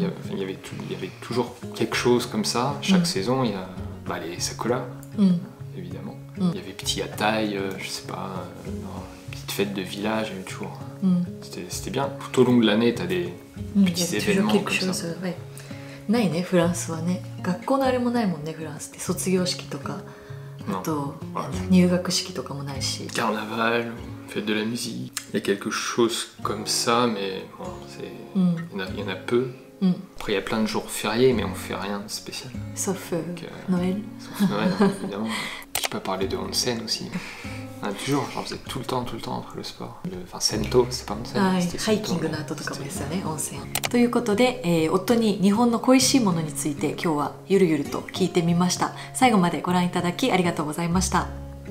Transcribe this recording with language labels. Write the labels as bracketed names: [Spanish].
[French] Il y avait toujours quelque chose comme ça. Chaque saison, il y a les sakura, évidemment. Il y avait petit yatai, je sais pas, petite fête de village, il y avait toujours. C'était bien. Tout au long de l'année, tu as des petits événements comme ça. [Japanese] ないね、フランスはね。学校のあれもないもんね、フランスって。卒業式とか、あと入学式とかもないし。 [French] Carnaval, fête de la musique. Il y a quelque chose comme ça, mais bon, il y en a peu. Après, il y a plein de jours fériés, mais on fait rien de spécial. Sauf Noël. Sauf Noël, évidemment. Je peux parler de onsen aussi. Toujours, j'en faisais tout le temps entre le sport. Enfin, sento, c'est pas onsen. [Japanese] はい、ハイキングの後とかもですよね、温泉。ということで、夫に日本の恋しいものについて今日はゆるゆると聞いてみました。最後までご覧いただきありがとうございました。